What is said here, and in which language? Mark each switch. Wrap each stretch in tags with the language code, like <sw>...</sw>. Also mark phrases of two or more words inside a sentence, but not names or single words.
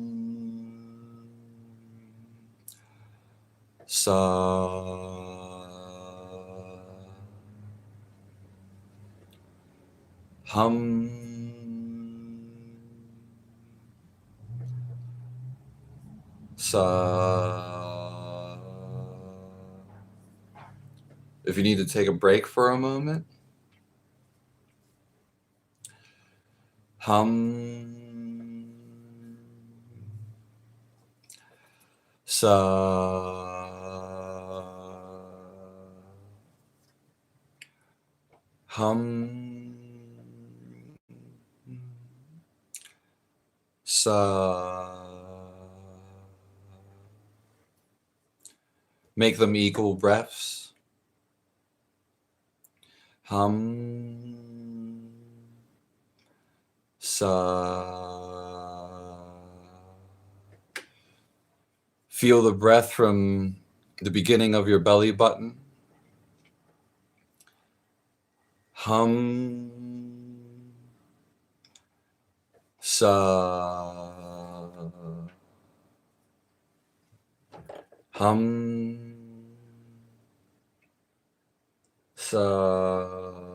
<en>Sa. Hum. Sa. If you need to take a break for a moment. Hum. Sa. Hum. Sa. Make them equal breaths. Hum. Sa. Feel the breath from the beginning of your belly button. Hum. Sa. Hum. Sa.</en>